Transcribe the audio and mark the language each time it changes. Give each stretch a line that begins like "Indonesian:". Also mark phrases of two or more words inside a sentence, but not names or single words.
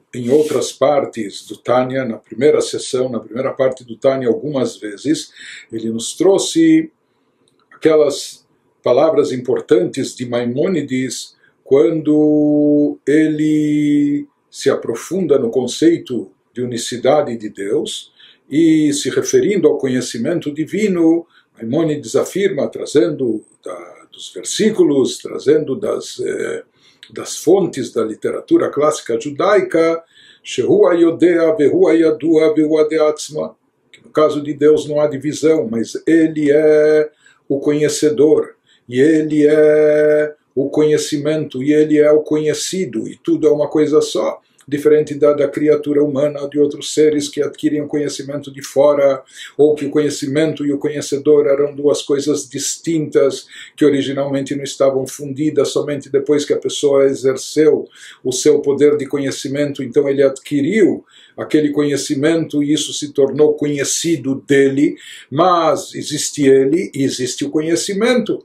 Portuguese: em outras partes do Tânia, na primeira sessão, na primeira parte do Tânia algumas vezes, ele nos trouxe aquelas palavras importantes de Maimônides quando ele se aprofunda no conceito de unicidade de Deus e, se referindo ao conhecimento divino, Maimônides afirma, trazendo dos versículos, trazendo das fontes da literatura clássica judaica,
Hebrew: שהוא היודע והוא הידוע והוא הדעה עצמה,
Portuguese: que no caso de Deus não há divisão, mas ele é o conhecedor, e ele é o conhecimento, e ele é o conhecido, e tudo é uma coisa só, diferente da criatura humana, de outros seres que adquirem o conhecimento de fora, ou que o conhecimento e o conhecedor eram duas coisas distintas, que originalmente não estavam fundidas, somente depois que a pessoa exerceu o seu poder de conhecimento, então ele adquiriu aquele conhecimento e isso se tornou conhecido dele, mas existe ele e existe o conhecimento.